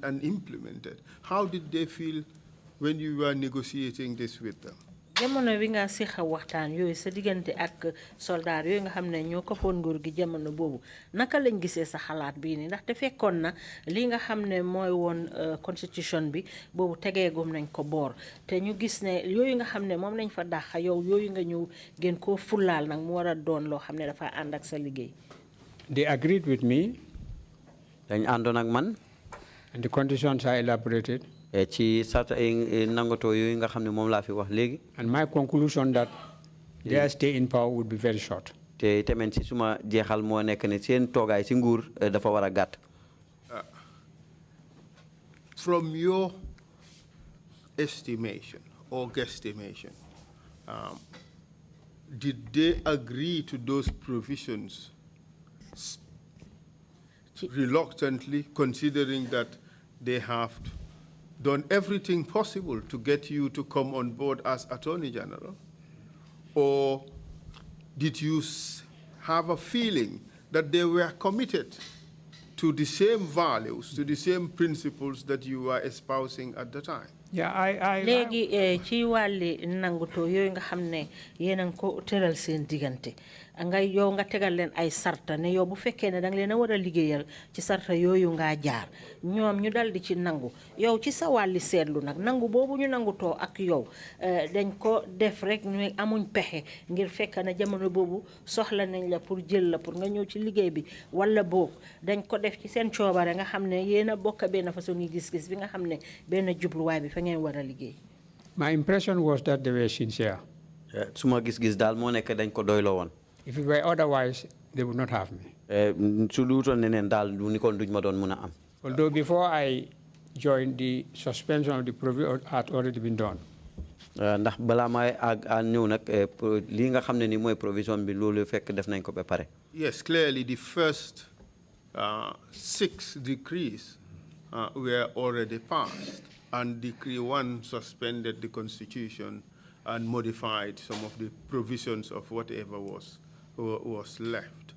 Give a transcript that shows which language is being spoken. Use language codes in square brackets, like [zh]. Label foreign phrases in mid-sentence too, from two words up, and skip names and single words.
[en] How did they feel when you were negotiating this with them? [wo] jamono wi nga sixa waxtaan yooyu sa diggante ak soldat yooyu nga xam ne ñoo koppoon nguur gi jamono boobu naka lañ gisee sa xalaat bii nii ndaxte fekkoon na li nga xam ne mooy woon constitution bi boobu tegeegum nañ ko boor te ñu gis ne yooyu nga xam ne moom lañ fa dàq yow yooyu nga ñëw gën koo fullaal nag mu war a doon loo xam ne dafa ànd ak sa liggéey. [en] They agreed with me. [wo] dañ àndoon ak man. [en] And the conditions are elaborated. [wo] ci sarta nangatoo yooyu nga xam ne moom laa fi wax léegi. [en] And my conclusion that their stay in power would be very short. [wo] te tamit si suma jeexal moo nekk ne seen toogaay si nguur dafa war a gàtt. [en] From your estimation or guesstimation, did they agree to those provisions reluctantly, considering that they have done everything possible to get you to come on board as Attorney General? Or did you have a feeling that they were committed to the same values, to the same principles that you were espousing at the time? Yeah, [wo] léegi ci wàlli nanguto yooyu nga xam ne yéen a ngi ko tëral seen diggante nga yow nga tegal leen ay sarta ne yow bu fekkee ne danga leen a war a liggéeyal ci sarta yooyu ngaa jaar ñoom ñu dal di ci nangu yow ci sa wàlli seetlu nag nangu boobu ñu nangutoo ak yow dañ ko def rek ñu amuñ pexe ngir fekk na jamono boobu soxla nañ la pour jël la pour nga ñëw ci liggéey bi wala boog dañ ko def ci seen coobare nga xam ne yéen a bokk benn façon ngi gis-gis bi nga xam ne benn jubluwaay bi fa ngeen war a liggéey. [en] My impression was that they were sincere. [wo] suma gis-gis daal moo nekk dañ ko doyloo woon. [en] If it were otherwise, they would not have me. [wo] su luutoon neneen daal du ni kon duñ ma doon mun a am. [en] Although before I joined, the suspension of the provision had already been done. [wo] ndax balaa may ñëw nag lii nga xam ne ni mooy provision bi loolu fekk def nañ ko ba pare. [en] Yes, clearly the first 6 decrees were already passed, and Decree 1 suspended the Constitution and modified some of the provisions of whatever was left.